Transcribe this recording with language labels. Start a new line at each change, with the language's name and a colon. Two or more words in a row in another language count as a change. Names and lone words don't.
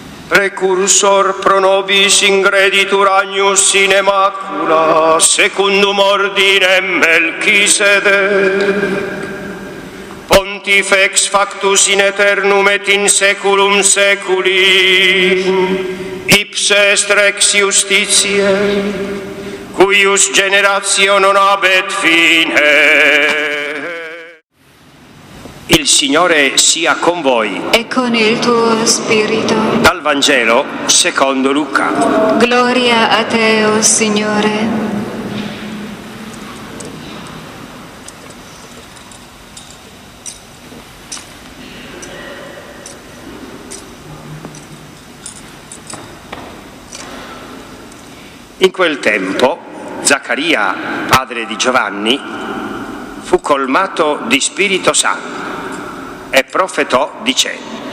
Latin: Precursor pro nobis ingreditur agnus in macula, secundum ordinem Melchisedec. Pontifex factus in aeternum et in saeculum saeculi, ipse est rex justitiae, cuius generatio non habet fine.
Italian: Il Signore sia con voi. E con il tuo spirito. Dal Vangelo secondo Luca. Gloria a te, o Signore. In quel tempo, Zaccaria, padre di Giovanni, fu colmato di Spirito Santo e profetò dicendo: